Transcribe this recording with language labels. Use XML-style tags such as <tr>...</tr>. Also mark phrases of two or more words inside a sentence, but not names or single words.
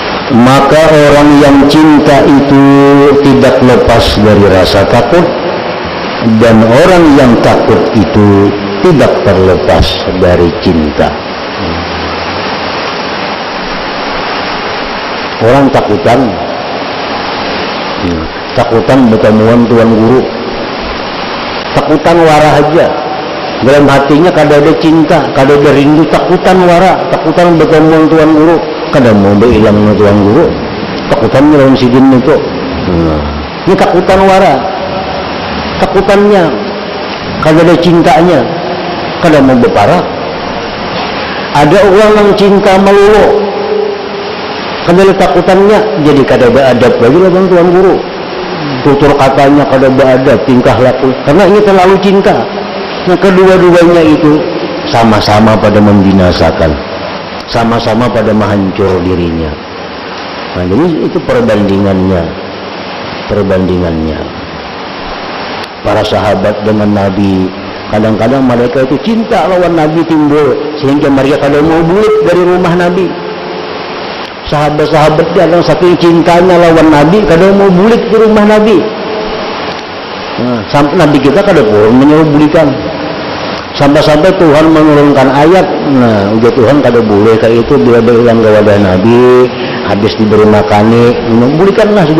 <id>maka orang yang cinta itu tidak lepas dari rasa takut, dan orang yang takut itu tidak terlepas dari cinta.</id> <bjn>Orang takutan bertemuan Tuan Guru, takutan warah aja, dalam hatinya kada ada cinta, kada ada rindu, takutan warah, takutan bertemuan Tuan Guru, kada mau hilang Tuan Guru, takutannya dalam sidin itu. Ini takutan warah, takutannya kada ada cintanya, kada mau berparah. Ada orang yang cinta melulu, kada ada takutannya, jadi kada beradab lagi lah bang Tuan Guru. Tutur katanya kada beradab, tingkah laku, karena ini terlalu cinta.</bjn> <id>Nah, kedua-duanya itu sama-sama pada membinasakan, sama-sama pada menghancur dirinya. Nah, jadi itu perbandingannya.</id> <bjn>Para sahabat dengan Nabi, kadang-kadang mereka itu cinta lawan Nabi timbul, sehingga mereka kada mau bulik dari rumah Nabi. Sahabat-sahabat yang saking cintanya lawan Nabi, kada mau bulik di rumah Nabi. Nah, sampai Nabi kita kada pun menyuruh bulikan. Sampai-sampai Tuhan menurunkan ayat, nah udah Tuhan kada boleh kayak itu bila hilang ke wadah Nabi, habis diberi makani, bulikanlah sudah.</bjn>